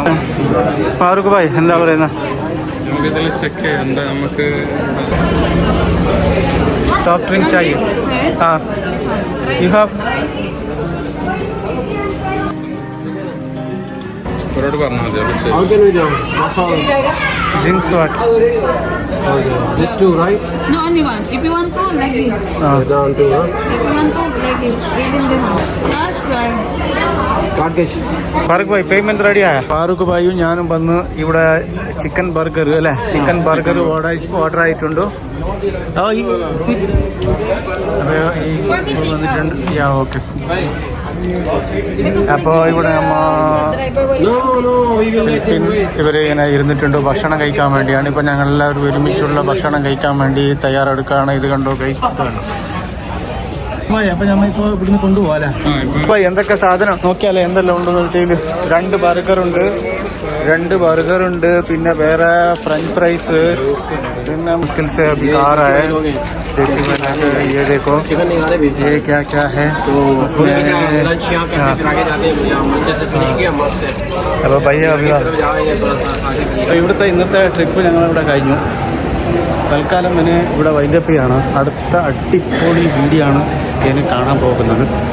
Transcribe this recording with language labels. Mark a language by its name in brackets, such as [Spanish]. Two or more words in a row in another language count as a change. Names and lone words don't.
[Malayalam] ഫാറൂഖ് ഭായ് എന്താ പറയുന്നത്? നമുക്കിതിൽ ചെക്ക് ചെയ്യാം. നമുക്ക് [English] soft drink ചായ. you have [Malayalam] അവരോട് പറഞ്ഞാൽ മതി. [English] How can we do? Masala. drinks what? This two, right? No, only one. If you want to, like this. Down two, huh? If you want to, like this. Read in this. Last one. [Malayalam] ഫാറൂഖ് ഭായ് പേയ്മെന്റ് റെഡി ആയ? ഫാറൂഖ് ഭായിയും ഞാനും വന്ന് ഇവിടെ ചിക്കൻ ബർഗർ അല്ലേ, ചിക്കൻ ബർഗർ ഓർഡർ ആയിട്ടുണ്ടോ? വന്നിട്ടുണ്ട്. ഓക്കെ. അപ്പോൾ ഇവിടെ ഇവര് ഇങ്ങനെ ഇരുന്നിട്ടുണ്ട് ഭക്ഷണം കഴിക്കാൻ വേണ്ടിയാണ്. ഇപ്പൊ ഞങ്ങളെല്ലാവരും ഒരുമിച്ചുള്ള ഭക്ഷണം കഴിക്കാൻ വേണ്ടി തയ്യാറെടുക്കുകയാണ്. ഇത് കണ്ടോ ഗൈസ്, അപ്പൊ നമ്മളിപ്പോ ഇവിടുന്ന് കൊണ്ടുപോകാല്ലേ. ഇപ്പൊ എന്തൊക്കെ സാധനം നോക്കിയാലേ എന്തെല്ലാം ഉണ്ടെന്ന് വെച്ചാൽ 2 ബർഗർ ഉണ്ട്, പിന്നെ വേറെ ഫ്രഞ്ച് ഫ്രൈസ്, പിന്നെ [Hindi] मुश्किल से अभी आ रहा है. ये देखो ये क्या क्या है. [Malayalam] അപ്പോൾ പയ്യ ഇവിടുത്തെ ഇന്നത്തെ ട്രിപ്പ് ഞങ്ങളിവിടെ കഴിഞ്ഞു. തൽക്കാലം പിന്നെ ഇവിടെ വൈൻഡപ്പ് ചെയ്യാണ്. അടുത്ത അടിപൊളി വീഡിയോ ആണ് ഇതിന് കാണാൻ പോകുന്നത്.